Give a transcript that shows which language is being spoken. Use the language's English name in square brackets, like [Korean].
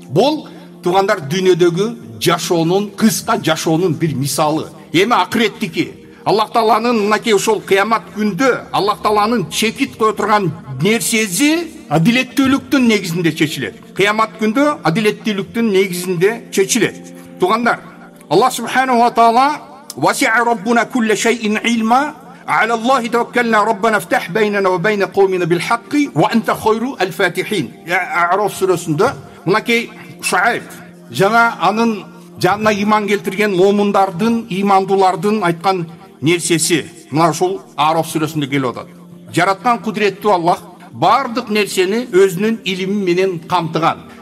[Kyrgyz] Бул туугандар дүйнөдөгү жашоонун, кыска жашоонун бир мисалы. Эми акыреттики Аллах Тааланын мынакей ошол кыямат күндө Аллах Тааланын чекит кое турган нерсеси адилеттүүлүктүн негизинде чечилет. Кыямат күндө адилеттүүлүктүн негизинде чечилет. [Arabic] Туугандар, Аллах субхана ва таала: "Васи'a раббуна кулла шай'ин илма, على الله توكلنا ربنا افتح بيننا وبين قومنا بالحق وانت خير الفاتحين". [Kyrgyz] А'раф сүрөсүндө мынакей Шуайб жана анын жанына иман келтирген момундардын, имандуулардын айткан нерсеси мына ушул А'раф сүрөсүндө келип атат. Жараткан кудуреттүү Аллах бардык нерсени өзүнүн илими менен камтыган.